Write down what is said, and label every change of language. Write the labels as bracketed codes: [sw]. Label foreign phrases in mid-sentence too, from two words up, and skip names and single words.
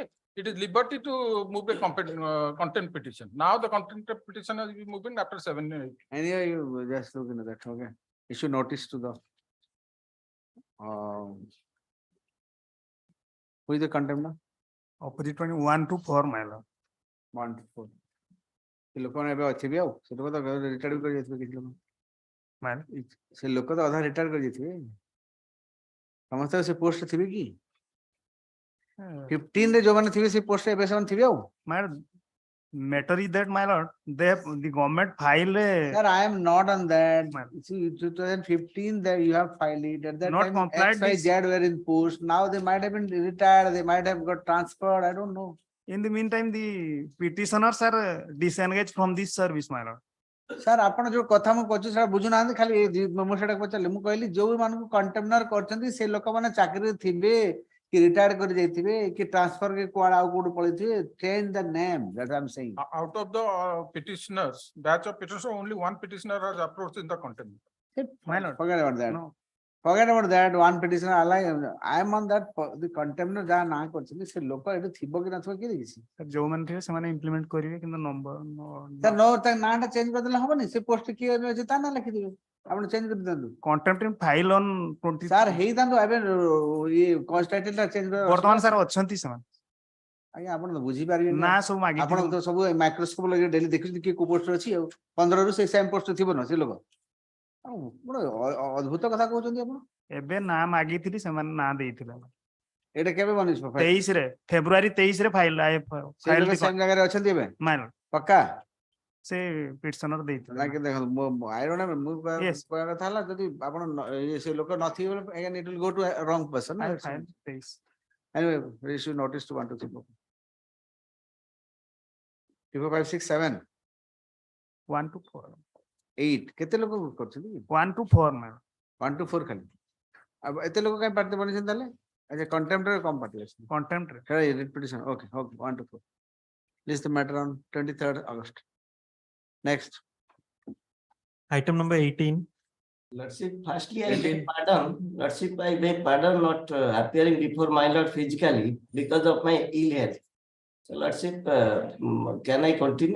[en] It is liberty to move a contempt petition. Now the contempt petition has been moving after 7 years. Anyway, you just look into that, okay? Issue notice to the. Who is the contempt? Opposite 1 to 4, my lord. 1 to 4. [or] ସେ ଲୋକମାନେ ଏବେ ଅଛି ବି ଆଉ ସେ ଲୋକ ତ ରିଟାୟାର୍ଡ ବି କରି ଯାଇଥିବେ କିଛି ଲୋକ ସେ ଲୋକ ତ ଅଧା ରିଟାୟାର୍ଡ କରି ଯାଇଥିବେ ସମସ୍ତେ ସେ ପୋଷ୍ଟ ଥିବେ କି 15 ରେ ଯୋଉମାନେ ଥିବେ ସେ ପୋଷ୍ଟ ଏବେ ସେମାନେ ଥିବେ ଆଉ [en] My matter is that, my lord, the government filed a. Sir, I am not on that. See, 2015 that you have filed it. At that Not time, complied X, Y, with- Z were in post. Now they might have been retired. They might have got transferred. I don't know. In the meantime, the petitioners are disengaged from this service, my lord. Sir, [or] ଆପଣ ଯୋଉ କଥା ମୁଁ କହୁଛି ସେଟା ବୁଝୁନାହାନ୍ତି ଖାଲି ମୁଁ ସେଟା ପଚାରିଲି ମୁଁ କହିଲି ଯୋଉ ମାନଙ୍କୁ କଣ୍ଟେମ୍ନର କରିଛନ୍ତି ସେ ଲୋକମାନେ ଚାକିରିରେ ଥିବେ କି ରିଟାୟାର୍ଡ କରି ଯାଇଥିବେ କି ଟ୍ରାନ୍ସଫର କି କୁଆଡେ ଆଉ କୋଉଠି ପଳେଇଥିବେ [en] change the name that I'm saying. Out of the petitioners, batch of petitioners, only one petitioner has approached in the contempt. My lord. Forget about that. No. Forget about that. One petitioner I am on that the contemptor [or] ଯାହା ନାଁ କରିଛନ୍ତି ସେ ଲୋକ ଏଠି ଥିବ କି ନଥିବ କିଏ ଦେଖିଛି ଯୋଉମାନେ ଥିବେ ସେମାନେ implement କରିବେ କିନ୍ତୁ number ତା ତା ନାଁଟା ଚେଞ୍ଜ କରିଦେଲେ ହବନି ସେ ପୋଷ୍ଟ କିଏ ଅଛି ତା ନାଁ ଲେଖିଦେବେ ଆପଣ ଚେଞ୍ଜ କରିଦିଅନ୍ତୁ [en] contempt file on 20. [or] ସାର୍ ହେଇଥାନ୍ତୁ ଏବେ ଇଏ [en] cause title [or] ଟା ଚେଞ୍ଜ ବର୍ତ୍ତମାନ ସାର୍ ଅଛନ୍ତି ସେମାନେ ଆଜ୍ଞା ଆପଣ ତ ବୁଝିପାରିବେନି ନା ସବୁ ମାଗିଥିଲେ ଆପଣ ତ ସବୁ ମାଇକ୍ରୋସ୍କୋପ ଲଗେଇ ଡେଲି ଦେଖୁଛନ୍ତି କିଏ କୋଉ ପୋଷ୍ଟରେ ଅଛି ଆଉ 15 ରୁ ସେ [en] same post [or] ଥିବ ନା ସେ ଲୋକ ଗୋଟେ ଅଦ୍ଭୁତ କଥା କହୁଛନ୍ତି ଆପଣ ଏବେ ନାଁ ମାଗିଥିଲି ସେମାନେ ନାଁ ଦେଇଥିଲେ ଏଇଟା କେବେ ବନିଛି 23 ରେ ଫେବୃଆରୀ 23 ରେ ଫାଇଲ ସେ ଲୋକ ସେମ୍ ଜାଗାରେ ଅଛନ୍ତି ଏବେ ପକ୍କା ସେ ପିଟିସନର ଦେଇଥିଲେ ଲାଗେ ଦେଖନ୍ତୁ ମୁଁ [en] I don't [or] ମୁଁ କହିବା କଥା ହେଲା ଯଦି ଆପଣ ସେ ଲୋକ ନଥିବେ ବୋଲେ [en] again it will go to a wrong person anyway issue notice to 1 to 3 4 5 6 7 1 to 4 [or] 8 କେତେ ଲୋକ କରୁଛନ୍ତି [en] 1 to 4 ମ୍ୟାମ [or] 1 to 4 ଖାଲି अब ଏତେ ଲୋକ କାଇଁ ପାର୍ଟି ବନେଇଛନ୍ତି ତାହେଲେ ଆଚ୍ଛା କଣ୍ଟେମ୍ପଟରେ କମ ପାର୍ଟି ଅଛି କଣ୍ଟେମ୍ପଟରେ [en] ହେରା repetition okay 1 to 4 this is the matter on 23rd August next Item number 18. Lordship, firstly, I beg pardon. Lordship, I beg pardon not appearing before my lord physically because of my ill health. So, Lordship, can I continue?